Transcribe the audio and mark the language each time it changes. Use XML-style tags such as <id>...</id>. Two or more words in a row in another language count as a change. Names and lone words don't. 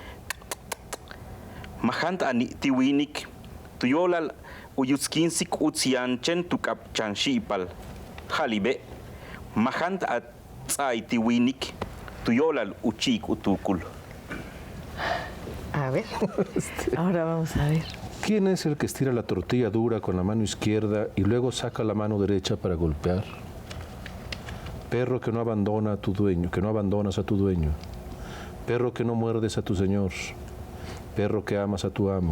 <tzh>Mahant ani tiwinik tuyolal uyuskinsik utsianchen tukap chanshipal. Halibe. Mahant atsai tiwinik tuyolal uchik utukul.</tzh> <es>A ver, ahora vamos a ver. ¿Quién es el que estira la tortilla dura con la mano izquierda y luego saca la mano derecha para golpear? Perro que no abandona a tu dueño, que no abandonas a tu dueño. Perro que no muerdes a tu señor. Perro que amas a tu amo.</es>